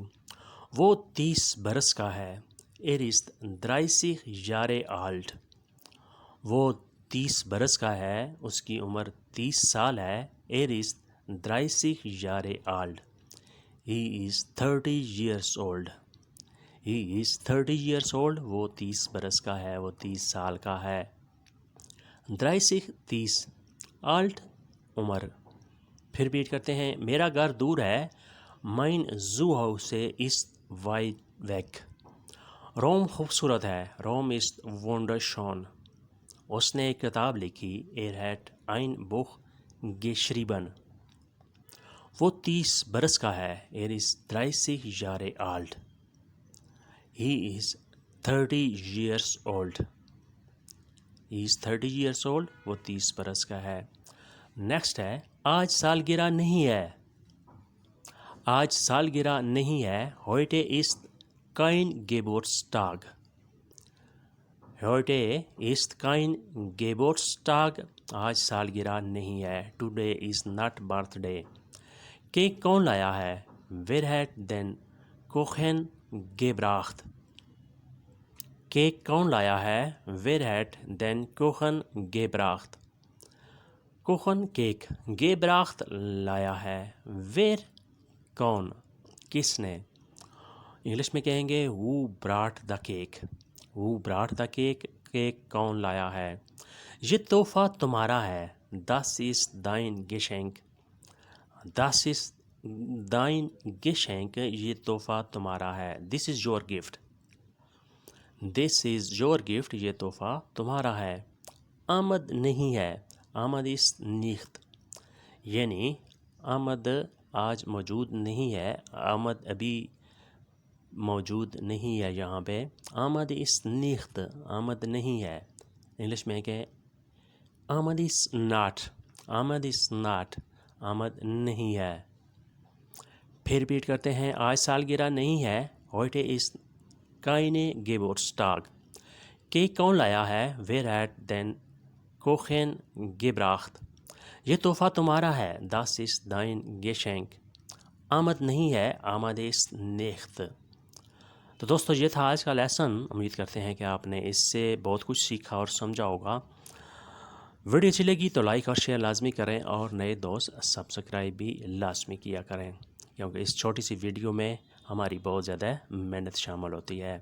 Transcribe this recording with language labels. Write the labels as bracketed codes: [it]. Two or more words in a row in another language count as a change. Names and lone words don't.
[ur] وہ 30 برس کا ہے. [de] Er ist 30 Jahre alt. [ur] وہ 30 برس کا ہے. اس کی عمر 30 سال ہے. [de] Er ist 30 Jahre alt. [en] He is 30 years old. He is 30 years old. [ur] وہ 30 برس کا ہے. وہ 30 سال کا ہے. 30 30 alt عمر. پھر ریپیٹ کرتے ہیں میرا گھر دور ہے. [de] mein Zuhause ist weit weg. [ur] روم خوبصورت ہے. روم [de] is wunderschön. [ur] اس نے ایک کتاب لکھی. [de] Er hat ein Buch geschrieben. [ur] وہ 30 برس کا ہے. [de] Er ist 30 Jahre alt. [en] He is 30 years old. He is 30 years old. [ur] وہ 30 برس کا ہے. نیکسٹ ہے آج سالگرہ نہیں ہے. آج سالگرہ نہیں ہے. [de] heute ist kein Geburtstag. heute ist kein Geburtstag. [ur] آج سالگرہ نہیں ہے. [en] today is not birthday. [ur] کیک کون لایا ہے. [de] wer hat den Kuchen gebracht. [ur] کیک کون لایا ہے. [de] wer hat den Kuchen gebracht. [ur] Kuchen کیک. gebracht لایا ہے. wer کون کس نے. انگلش میں کہیں گے [en] who brought the cake. who brought the cake. [ur] کیک کون لایا ہے. یہ تحفہ تمہارا ہے. [de] das ist dein Geschenk. das ist dein Geschenk. [ur] یہ تحفہ تمہارا ہے. [en] this is your gift. this is your gift. [ur] یہ تحفہ تمہارا ہے. آمد نہیں ہے. [de] آمد ist nicht. [ur] یعنی آمد آج موجود نہیں ہے. آمد ابھی موجود نہیں ہے یہاں پہ. [de] آمد ist nicht. [ur] آمد نہیں ہے. انگلش میں کہ آمد [en] is not. آمد is not. [ur] آمد نہیں ہے. پھر ریپیٹ کرتے ہیں آج سالگرہ نہیں ہے. [de] heute ist keine Geburtstag. [ur] کیک کون لایا ہے. [de] wer hat den Kuchen gebracht. [ur] یہ تحفہ تمہارا ہے. [de] das ist dein Geschenk. [ur] آمد نہیں ہے. آمد [de] ist nicht. [ur] تو دوستو یہ تھا آج کا لیسن. امید کرتے ہیں کہ آپ نے اس سے بہت کچھ سیکھا اور سمجھا ہوگا. ویڈیو اچھی لگی تو لائک اور شیئر لازمی کریں اور نئے دوست سبسکرائب بھی لازمی کیا کریں کیونکہ اس چھوٹی سی ویڈیو میں ہماری بہت زیادہ محنت شامل ہوتی ہے.